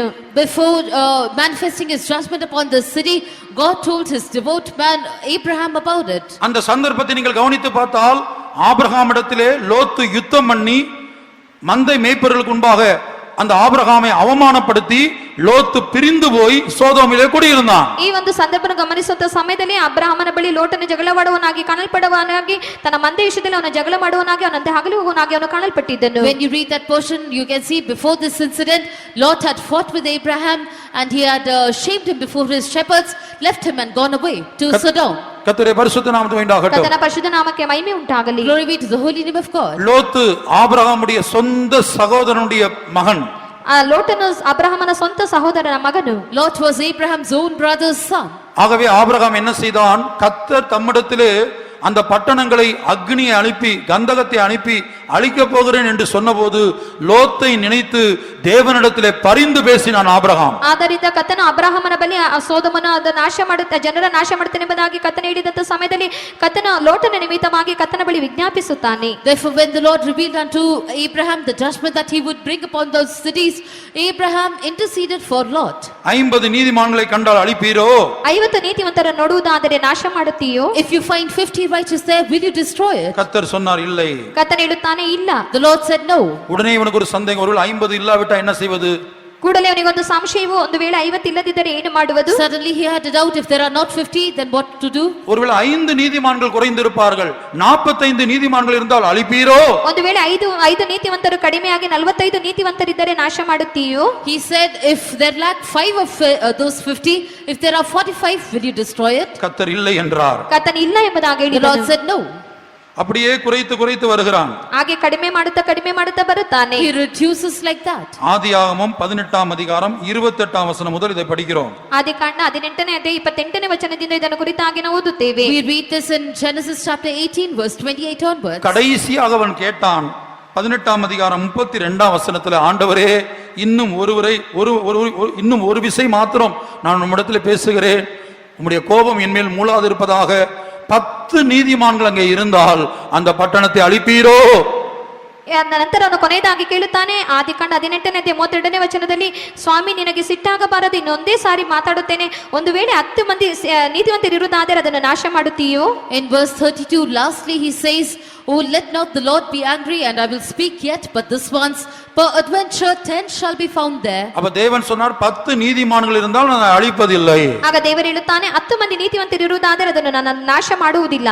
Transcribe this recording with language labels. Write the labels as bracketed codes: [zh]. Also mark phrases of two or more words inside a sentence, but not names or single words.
[en] Before manifesting his judgment upon the city, God told his devout man Abraham about it. [ta] அந்த சந்தர்ப்பத்தை நீங்கள் கவனித்து பார்த்தால் ஆபிரகாமிடத்திலே லோத்து யுத்தம் பண்ணி மந்தை மேய்ப்பர்களுக்கு முன்பாக அந்த ஆபிரகாமை அவமானப்படுத்தி லோத்து பிரிந்து போய் சோதோமிலே குடியிருந்தான். [kn] ಈ ಒಂದು ಸಂದರ್ಭವನ್ನು ಗಮನಿಸುವಂತ ಸಮಯದಲ್ಲಿ ಅಬ್ರಹಾಮನ ಬಳಿ ಲೋಟನ ಜಗಳವಾಡುವನಾಗಿ ಕಾಣಲ್ಪಡುವನಾಗಿ ತನ್ನ ಮಂದೆ ವಿಷಯದಲ್ಲಿ ಅವನ ಜಗಳ ಮಾಡುವನಾಗಿ ಅವನಂತೆ ಹಗಲು ಹೋಗುವನಾಗಿ ಅವನು ಕಾಣಲ್ಪಟ್ಟಿದ್ದನು. [en] When you read that portion, you can see before this incident, Lot had fought with Abraham and he had shamed him before his shepherds, left him and gone away to Sodom. [ta] கர்த்தருடைய பரிசுத்த நாமத்துக்கு உண்டாகட்டும். [kn] ಕರ್ತನ ಪರಿಶುದ್ಧ ನಾಮಕ್ಕೆ ಮಹಿಮೆ ಉಂಟಾಗಲಿ. [en] Glory be to the holy name of God. [ta] லோத்து ஆபிரகாமுடைய சொந்த சகோதரனுடைய மகன். [kn] ಆ ಲೋಟನು ಅಬ್ರಹಾಮನ ಸ್ವಂತ ಸಹೋದರನ ಮಗನು. [en] Lot was Abraham's own brother's son. [ta] ஆகவே ஆபிரகாம் என்ன செய்தான்? கர்த்தர் தம்மிடத்திலே அந்த பட்டணங்களை அக்னியை அனுப்பி கந்தகத்தை அனுப்பி அழிக்க போகிறேன் என்று சொன்னபோது லோத்தை நினைத்து தேவனிடத்திலே பரிந்து பேசினான் ஆபிரகாம். [kn] ಆದ್ದರಿಂದ ಕರ್ತನು ಅಬ್ರಹಾಮನ ಬಳಿ ಸೋದೋಮನ ನಾಶ ಮಾಡುತ್ತ ಜನರ ನಾಶ ಮಾಡುತ್ತೇನೆ ಎಂಬುದಾಗಿ ಕರ್ತನು ಹೇಳಿದಂತ ಸಮಯದಲ್ಲಿ ಕರ್ತನು ಲೋಟನ ನಿಮಿತ್ತವಾಗಿ ಕರ್ತನ ಬಳಿ ವಿಜ್ಞಾಪಿಸುತ್ತಾನೆ. [en] Therefore when the Lord revealed unto Abraham the judgment that he would bring upon those cities, Abraham interceded for Lot. [ta] 50 நீதிமான்களை கண்டால் அழிப்பீரோ? [kn] 50 ನೀತಿವಂತರನ್ನು ನೋಡುವುದಾದರೆ ನಾಶ ಮಾಡುತ್ತೀಯೋ? [en] If you find 50 righteous there, will you destroy it? [ta] கர்த்தர் சொன்னார் இல்லை. [kn] ಕರ್ತನು ಹೇಳುತ್ತಾನೆ ಇಲ್ಲ. [en] The Lord said no. [ta] உடனே இவனுக்கு ஒரு சந்தேகம், ஒருவேளை 50 இல்லாவிட்டா என்ன செய்வது? [kn] ಕೂಡಲೇ ಅವನಿಗೆ ಒಂದು ಸಂಶಯವು, ಒಂದು ವೇಳೆ 50 ಇಲ್ಲದಿದ್ದರೆ ಏನು ಮಾಡುವುದು? [en] Suddenly he had a doubt, if there are not 50, then what to do? [ta] ஒருவேளை 5 நீதிமான்கள் குறைந்திருப்பார்கள், 45 நீதிமான்கள் இருந்தால் அழிப்பீரோ? [kn] ಒಂದು ವೇಳೆ 5 ನೀತಿವಂತರು ಕಡಿಮೆಯಾಗಿ 45 ನೀತಿವಂತರಿದ್ದರೆ ನಾಶ ಮಾಡುತ್ತೀಯೋ? [en] He said, if there lack 5 of those 50, if there are 45, will you destroy it? [ta] கர்த்தர் இல்லை என்றார். [kn] ಕರ್ತನು ಇಲ್ಲ ಎಂಬುದಾಗಿ [en] The Lord [kn] ಹೇಳಿದನು. [en] said no. [ta] அப்படியே குறைத்து வருகிறான். [kn] ಹಾಗೆ ಕಡಿಮೆ ಮಾಡುತ್ತಾ ಬರುತ್ತಾನೆ. [en] He reduces like that. [ta] ஆதியாகமம் 18ஆம் அதிகாரம் 28ஆம் வசனம் முதல் இதை படிக்கிறோம். [kn] ಆದಿಕಾಂಡ 18ನೇ ಅಧ್ಯಾಯ 28ನೇ ವಚನದಿಂದ ಇದನ್ನು ಕುರಿತಾಗಿ ನಾವು ಓದುತ್ತೇವೆ. [en] We read this in Genesis chapter 18 verse 28 onwards. [ta] கடைசியாக அவன் கேட்டான். 18ஆம் அதிகாரம் 32ஆம் வசனத்துல, ஆண்டவரே இன்னும் இன்னும் ஒரு விசை மாத்திரம் நான் உம்மிடத்தில் பேசுகிறேன், உம்முடைய கோபம் என்மேல் மூளாதிருப்பதாக. 10 நீதிமான்கள் அங்கே இருந்தால் அந்த பட்டணத்தை அழிப்பீரோ? [kn] ನಂತರ ಅವನು ಕೊನೆಯದಾಗಿ ಕೇಳುತ್ತಾನೆ. ಆದಿಕಾಂಡ 18ನೇ ಅಧ್ಯಾಯ 32ನೇ ವಚನದಲ್ಲಿ, ಸ್ವಾಮಿ ನಿನಗೆ ಸಿಟ್ಟಾಗಬಾರದು, ಇನ್ನೊಂದೇ ಸಾರಿ ಮಾತಾಡುತ್ತೇನೆ, ಒಂದು ವೇಳೆ 10 ಮಂದಿ ನೀತಿವಂತರು ಇರುವುದಾದರೆ ಅದನ್ನು ನಾಶ ಮಾಡುತ್ತೀಯೋ? [en] In verse 32 lastly he says, oh, let not the Lord be angry, and I will speak yet but this once, peradventure 10 shall be found there. [ta] அப்ப தேவன் சொன்னார் 10 நீதிமான்கள் இருந்தால் நான் அழிப்பதில்லை. [kn] ಆಗ ದೇವರು ಹೇಳುತ್ತಾನೆ, 10 ಮಂದಿ ನೀತಿವಂತರು ಇರುವುದಾದರೆ ಅದನ್ನು ನಾನು ನಾಶ ಮಾಡುವುದಿಲ್ಲ.